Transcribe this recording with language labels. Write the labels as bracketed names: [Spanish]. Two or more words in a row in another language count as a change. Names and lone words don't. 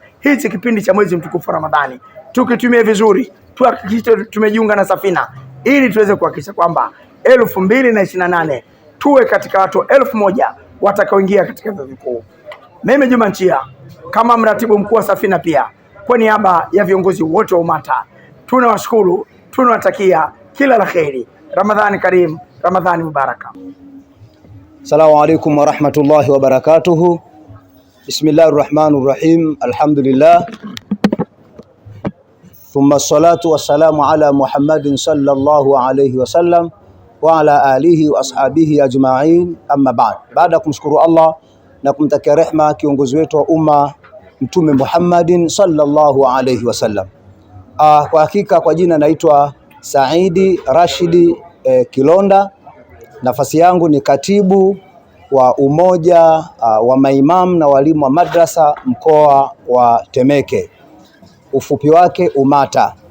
[Swahili] Hichi kipindi cha mwezi mtukufu Ramadhani tukitumia vizuri, tuhakikishe tumejiunga na Safina ili tuweze kuhakikisha kwamba 2028 tuwe katika watu 1000 watakaoingia katika vyuo vikuu. Mimi Juma Nchia kama mratibu mkuu wa Safina, pia kwa niaba ya viongozi wote wa UMATA tunawashukuru, tunawatakia kila la kheri. Ramadhani Karim, Ramadhani Mubaraka. [Arabic] السلام عليكم ورحمة الله وبركاته. بسم الله الرحمن الرحيم. Alhamdulillah. ثم الصلاة والسلام على محمد صلى الله عليه وسلم وعلى آله وأصحابه أجمعين أما بعد. [Swahili] Baada ya kumshukuru Allah na kumtakia rehma kiongozi wetu wa umma Mtume Muhammadin [Arabic] صلى الله عليه وسلم. [Swahili] Kwa hakika kwa jina naitwa Saidi Rashidi Kilonda. Nafasi yangu ni katibu wa umoja wa maimamu na walimu wa madrasa mkoa wa Temeke, ufupi wake UMATA.